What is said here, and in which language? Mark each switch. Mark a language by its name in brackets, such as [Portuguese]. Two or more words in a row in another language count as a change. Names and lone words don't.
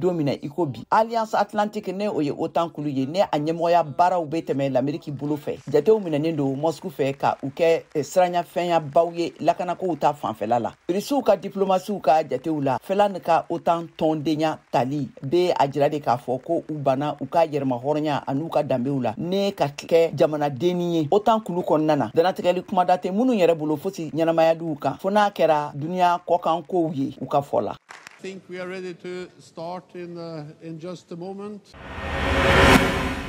[Bambara] don min na i ko bi Alliance Atlantique ne o ye OTAN kulu ye ne a ɲɛmɔgɔya baaraw bɛ tɛmɛ l'Amérique bolo fɛ jatew minɛnen don Moscou fɛ ka u kɛ siranyafɛnyabaw ye lakanakow ta fanfɛla la Rusiw ka diplomasiw ka jatew la Finland ka OTAN tɔndenya tali bɛ a jira de k'a fɔ ko u banna u ka yɛrɛmahɔrɔnya an'u ka danbew la ne ka kɛ jamanadenni ye OTAN kulu kɔnɔna na danatigɛli kumada tɛ minnu yɛrɛ bolo fosi ɲɛnamayaliw kan fo n'a kɛra duniya kɔkankow ye u ka fɔ la. [English] I think we are ready to start in just a moment.